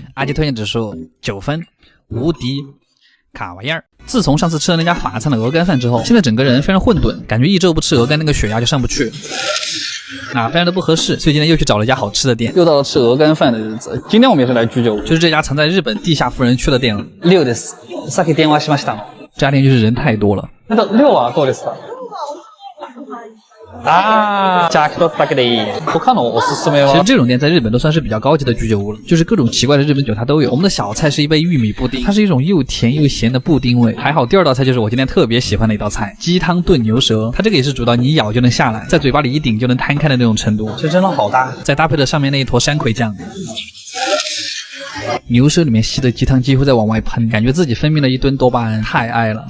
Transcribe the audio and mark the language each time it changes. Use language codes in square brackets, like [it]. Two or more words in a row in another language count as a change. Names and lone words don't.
[zh] 阿吉推荐指数9分，无敌卡哇燕。自从上次吃了那家法餐的鹅肝饭之后，现在整个人非常混沌，感觉1周不吃鹅肝那个血压就上不去非常的不合适，所以今天又去找了一家好吃的店，又到了吃鹅肝饭的日子。今天我们也是来居酒屋，就是这家藏在日本地下富人区的店了。 [ja] 6 です。さっき電話しました。 [zh] 这家店就是人太多了。 [ja] 那6 はどうですか？じゃあ1つだけでいい。他のおすすめは？ [zh] 其实这种店在日本都算是比较高级的居酒屋了，就是各种奇怪的日本酒它都有。我们的小菜是一杯玉米布丁，它是一种又甜又咸的布丁味。还好第二道菜就是我今天特别喜欢的一道菜，鸡汤炖牛舌，它这个也是煮到你一咬就能下来，在嘴巴里一顶就能摊开的那种程度，这真的好大。再搭配着上面那一坨山葵酱。牛舌里面吸的鸡汤几乎在往外喷，感觉自己分泌了一吨多巴胺，太爱了。